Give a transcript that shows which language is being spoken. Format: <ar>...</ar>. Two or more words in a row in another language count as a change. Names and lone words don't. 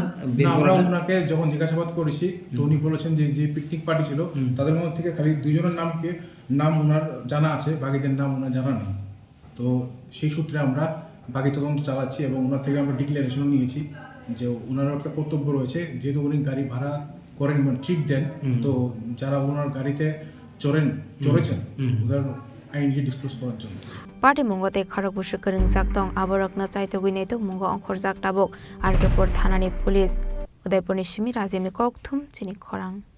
<bn>আমরা ওনাকে যখন জিজ্ঞাসাবাদ করেছি তো উনি বলেছেন যে পিকনিক পার্টি ছিল তাদের মধ্যে থেকে খালি 2 জনের নাম ওনার জানা আছে, বাকিদের নাম ওনার জানা নেই। তো সেই সূত্রে আমরা বাকি তদন্ত চালাচ্ছি এবং ওনার থেকে আমরা ডিক্লারেশনও নিয়েছি যে ওনারও একটা কর্তব্য রয়েছে, যেহেতু উনি গাড়ি ভাড়া করেন, মানে ট্রিপ দেন, তো যারা ওনার গাড়িতে চড়েছেন ওদের আইনকে ডিসক্লোজ করার জন্য।</bn> <trp>Party munggote kharok busu kering zaktong aborokna chaitogui netok mungo ongkhor jak tabok Argepur thanani police Udaipur ni simi Rajimni kokthum chini khorang</trp>